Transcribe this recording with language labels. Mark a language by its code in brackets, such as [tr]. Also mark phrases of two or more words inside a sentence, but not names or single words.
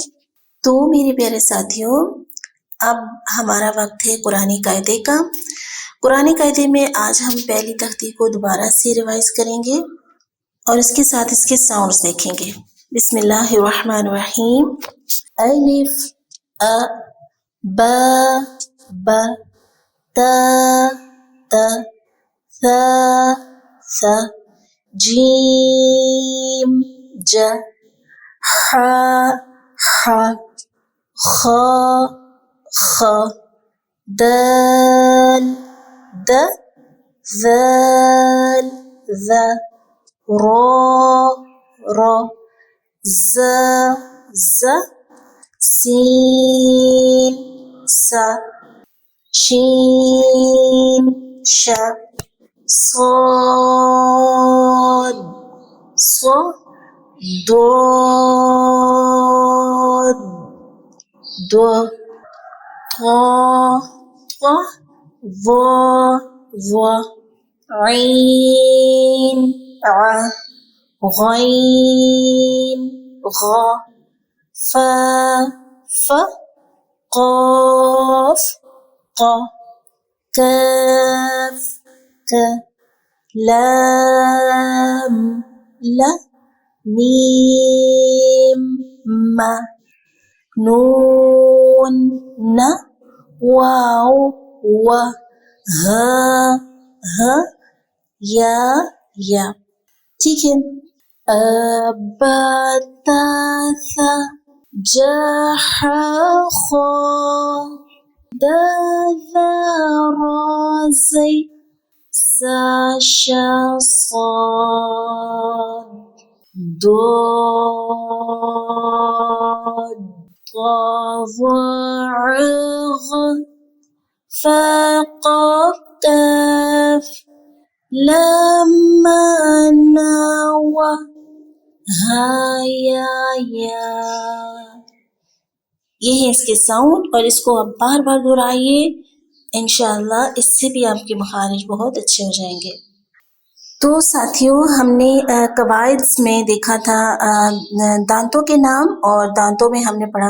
[ur] تو میرے پیارے ساتھیوں، اب ہمارا وقت ہے قرآنی قاعدے کا۔ قرآنی قاعدے میں آج ہم پہلی تختی کو دوبارہ سے ریوائز کریں گے، اور اس کے ساتھ اس کے ساؤنڈز دیکھیں گے۔ [ar] بسم اللہ الرحمن الرحیم۔ الف ا با با تا تا ثا ثا جیم ج ح ح خ خ دال د ذال ذ را را ز ز سین س شین ش صاد ص ضاد ض طا طا ظ ظ عین ع غین غ ف ف قاف ق کاف ک لام لا میم ما نون نا واو و ها یا [ur] ٹھیک ہے. [ar] بتث جح خا دذرازی ساشا صاد ضاد ضعغ فقف کاف لما نوا یا [ur] یہ ہے اس کے ساؤنڈ، اور اس کو آپ بار بار دہرائیے، [ar] انشاءاللہ [ur] اس سے بھی آپ کے مخارج بہت اچھے ہو جائیں گے. تو ساتھیوں، ہم نے قواعد میں دیکھا تھا دانتوں کے نام، اور دانتوں میں ہم نے پڑھا